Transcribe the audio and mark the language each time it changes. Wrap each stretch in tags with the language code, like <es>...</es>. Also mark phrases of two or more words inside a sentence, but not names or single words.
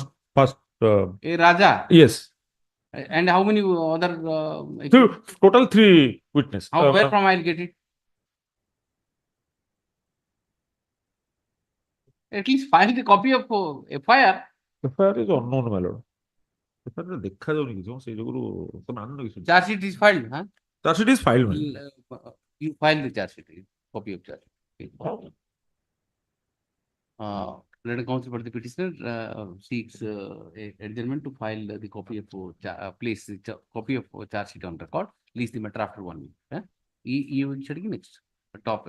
<en>Raja. Yes. And how many other? Total 3 witnesses. Where from I'll get it? At least file the copy of FIR. FIR is unknown, my lord.</en> <or>FIR ରେ ଦେଖାଯାଉନି କିଛି ସେଇ ଯୋଗୁରୁ ତମେ ଆଣିନ କିଛି</or> <en>Charge sheet is filed, huh? Charge sheet is filed You file the charge sheet, copy of charge sheet. Let counsel for the petitioner seeks adjournment to file the copy of place the copy of charge sheet on record. Release the matter after 1 week. You should next topic.</en>